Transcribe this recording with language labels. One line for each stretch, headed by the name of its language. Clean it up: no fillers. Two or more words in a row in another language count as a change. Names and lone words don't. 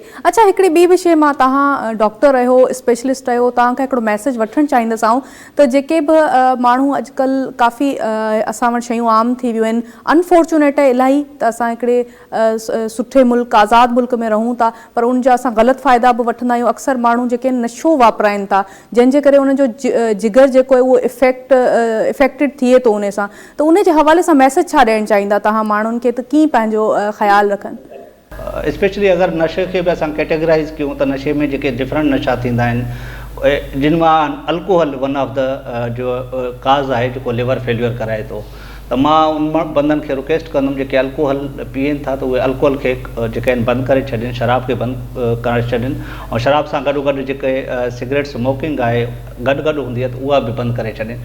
Sindhi: अच्छा, हिकिड़ी ॿी विषय मां, तव्हां डॉक्टर आहियो, स्पेशलिस्ट आहियो, तव्हांखां हिकिड़ो मैसेज वठणु चाहींदसि आऊं त जेके बि माण्हू अॼुकल्ह काफ़ी असां वटि शयूं आम थी वियूं आहिनि, अनफॉर्चुनेट आहे इलाही त असां हिकिड़े सुठे मुल्क आज़ादु मुल्क में रहूं था, पर उन जा असां ग़लति फ़ाइदा बि वठंदा आहियूं। अक्सर माण्हू जेके नशो वापराइनि था, जंहिंजे करे उनजो जिगर जेको आहे उहो इफेक्टेड थिए थो उन सां, त उन जे हवाले सां मैसेज छा ॾियणु चाहींदा तव्हां माण्हुनि खे, त कीअं पंहिंजो ख़्यालु रखनि? स्पेशली अगर नशे के भी असां कैटेगराइज़ कयूं त नशे में जेके डिफरेंट नशा थींदा आहिनि, जिन मां अल्कोहल
English: one of the
Sindhi: जो काज़ आहे जेको
English: liver failure
Sindhi: कराए थो। त मां उन बंदनि खे रिक्वेस्ट कंदुमि जेके अल्कोहल पीअनि था त उहे अल्कोहल खे जेके आहिनि बंदि करे छॾनि, शराब खे बंदि करे छॾनि, ऐं शराब सां गॾोगॾु जेके
English: cigarette smoking
Sindhi: आहे गॾु हूंदी आहे त उहा बि बंदि करे छॾनि।